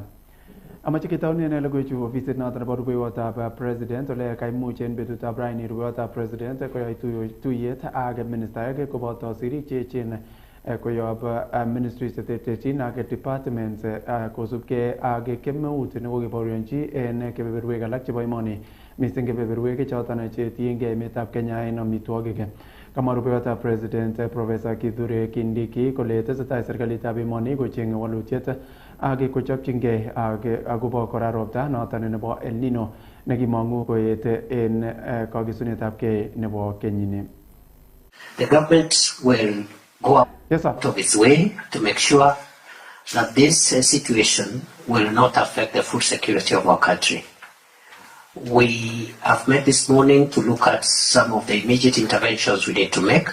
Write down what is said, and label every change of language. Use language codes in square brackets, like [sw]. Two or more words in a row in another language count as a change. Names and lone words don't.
[kln] Amache ketaunen logoiwechu ofisit noton nebo rubeiwotab president ole kaimuch en betutab raini rubeiwotab president koyai tuyet ak ministaek koboto sirik che echen koyob ministries cheterterchin ak departments kosubkei ak kemeut nekokebaorionchi en kebeberwek alak chebo emoni mising kebeberwek choton chetiengei emetab Kenya en amitwogik. Kamwa rubeiwotab president Professor Kithure Kindiki kole tesetai serikalitab emoni kocheng'e walutiet ak kochopchingei akobo kora ropta noton nebo El Nino nekimong'u koet en kakisunetabgei nebo kenyini. [en] The government will go out of its way to make sure that this situation will not affect the food security of our country. We have met this morning to look at some of the immediate interventions we need to make.